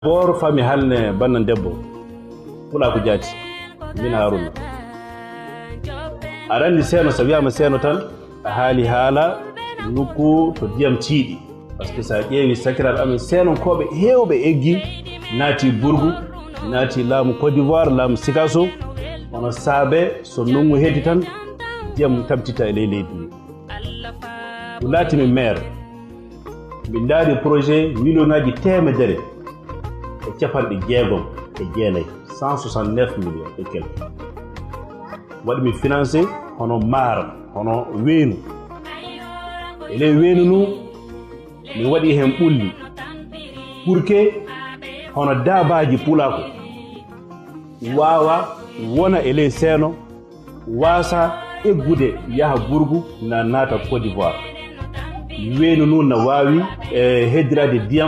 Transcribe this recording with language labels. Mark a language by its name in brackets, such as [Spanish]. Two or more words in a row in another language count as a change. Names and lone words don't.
[Fula] Bor fami halne bannan debbo pula ko jaati min Haruna arandi seno so wiyama seno tan a haali haala nokku to diyam tiiɗi [French] par ce que [Fula] sa ƴeewi sakiraɓe amen senon koɓe heewɓe eggi naati Burgu naati laamu Côte d'Ivoire laamu Sikaso hono saabe so nongu heddi tan diyam tabtita e ley leydi ndi ɗum laatimi maire min daari projet million ngaji temedere e capanɗe jeegom e jeenayi 169 [French] millions et quelque [Fula] waɗimi financé hono maaro hono weenu e ley weenu nu min waɗi hen ɓulli [French] pour que [Fula] hono daabaji pulako wawa wona e ley seeno wasa eggude yaha Burgu na naata Côte d'Ivoire weenu nu na wawi heddirade diyam